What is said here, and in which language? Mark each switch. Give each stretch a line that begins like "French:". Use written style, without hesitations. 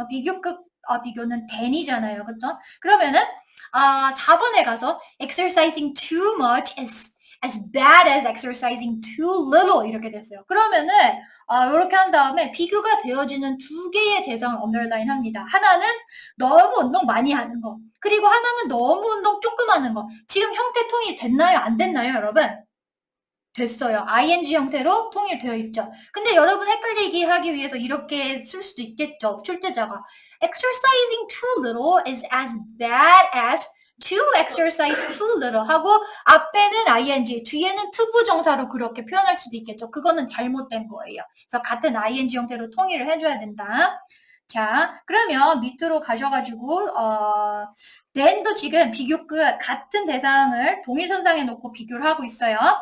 Korean: 비교급 비교는 than이잖아요. 그쵸? 그러면은 4번에 가서
English: exercising too much is as bad as exercising too little
Korean: 이렇게 됐어요. 그러면은 이렇게 한 다음에 비교가 되어지는 두 개의 대상을 언더라인 합니다. 하나는 너무 운동 많이 하는 거. 그리고 하나는 너무 운동 조금 하는 거. 지금 형태 통일 됐나요? 안 됐나요, 여러분? 됐어요. ing 형태로 통일되어 있죠. 근데 여러분 헷갈리게 하기 위해서 이렇게 쓸 수도 있겠죠. 출제자가
English: exercising too little is as bad as to exercise too little
Korean: 하고 앞에는 ing, 뒤에는 투부정사로 그렇게 표현할 수도 있겠죠. 그거는 잘못된 거예요. 그래서 같은 ing 형태로 통일을 해줘야 된다. 자, 그러면 밑으로 가셔가지고 then도 지금 비교급 같은 대상을 동일선상에 놓고 비교를 하고 있어요.